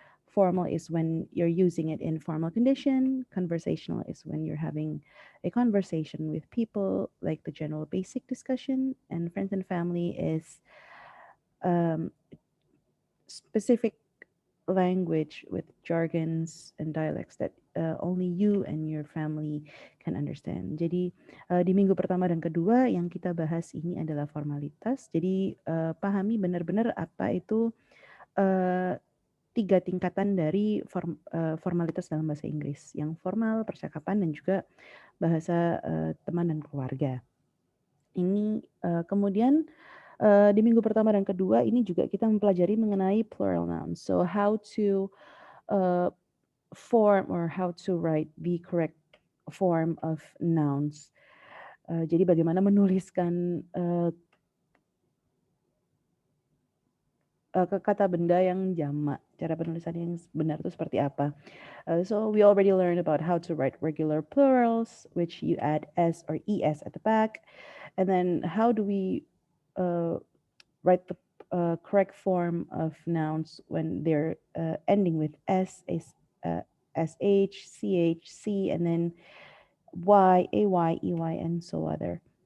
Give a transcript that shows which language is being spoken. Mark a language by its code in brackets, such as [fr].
[en] Formal is when you're using it in formal condition. Conversational is when you're having a conversation with people, like the general basic discussion. And friends and family is um, specific language with jargons and dialects that only you and your family can understand. [id] Jadi di minggu pertama dan kedua yang kita bahas ini adalah formalitas. Jadi pahami benar-benar apa itu tiga tingkatan dari formalitas dalam bahasa Inggris. Yang formal, percakapan, dan juga bahasa teman dan keluarga. Ini kemudian di minggu pertama dan kedua ini juga kita mempelajari mengenai [en] plural nouns. So how to form or how to write the correct form of nouns. [id] Jadi bagaimana menuliskan kata benda yang jamak, cara penulisan yang benar itu seperti apa. [en] So we already learned about how to write regular plurals, which you add s or es at the back, and then how do we write the correct form of nouns when they're ending with sh, ch, c, and then y, ay, ey, and so other.